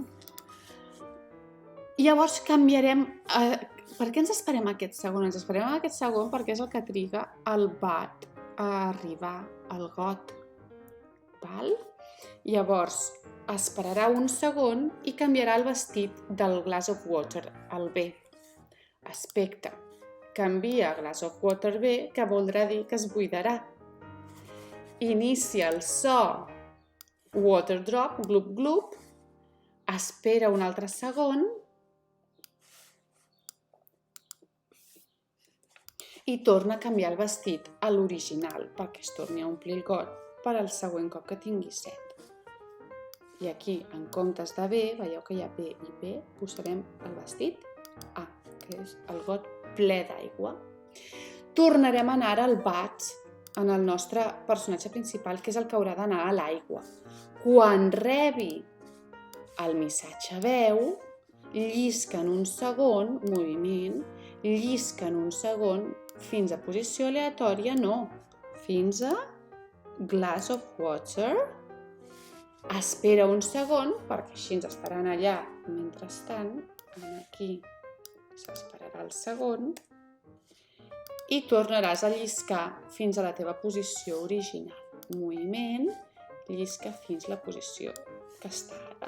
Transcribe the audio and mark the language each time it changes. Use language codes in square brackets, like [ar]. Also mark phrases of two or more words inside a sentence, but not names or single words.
[ca] Llavors canviarem... Per què ens esperem aquest segon? Ens esperem aquest segon perquè és el que triga el bat a arribar al got. Val? Llavors, esperarà un segon i canviarà el vestit del [en] glass of water [ca] al B. Aspecte. Canvia [en] glass of water [ca] B, que voldrà dir que es buidarà. Inicia el so [en] water drop, glup, glup. [ca] Espera un altre segon i torna a canviar el vestit a l'original perquè es torni a omplir el got per al següent cop que tingui set. I aquí, en comptes de B, veieu que hi ha B i B, posarem el vestit A, que és el got ple d'aigua. Tornarem a anar al bat en el nostre personatge principal, que és el que haurà d'anar a l'aigua. Quan rebi el missatge veu, llisca en un segon moviment, llisca en un segon fins a posició aleatòria, no, fins a [en] glass of water. [ca] Espera un segon, perquè així ens estaran allà. Mentrestant, aquí s'esperarà el segon i tornaràs a lliscar fins a la teva posició original. Moviment, llisca fins a la posició que està ara.